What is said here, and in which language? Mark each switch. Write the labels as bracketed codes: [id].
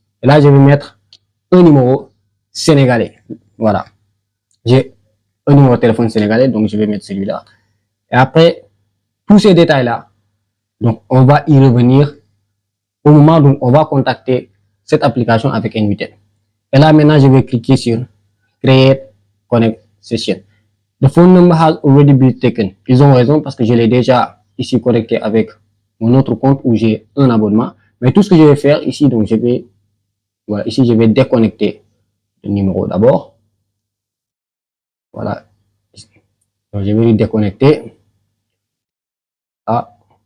[fr] Et là, je vais mettre un numéro sénégalais. Voilà. J'ai un numéro de téléphone sénégalais, donc je vais mettre celui-là. Et après, tous ces détails-là, donc on va y revenir au moment où on va contacter cette application avec N8N. Et là, maintenant, je vais cliquer sur Create Connect Session. [en] The phone number has already been taken. [fr] Ils ont raison parce que je l'ai déjà ici connecté avec mon autre compte où j'ai un abonnement. Mais tout ce que je vais faire ici, donc je vais, voilà, ici je vais déconnecter le numéro d'abord. Voilà. Donc je vais le déconnecter. Ah.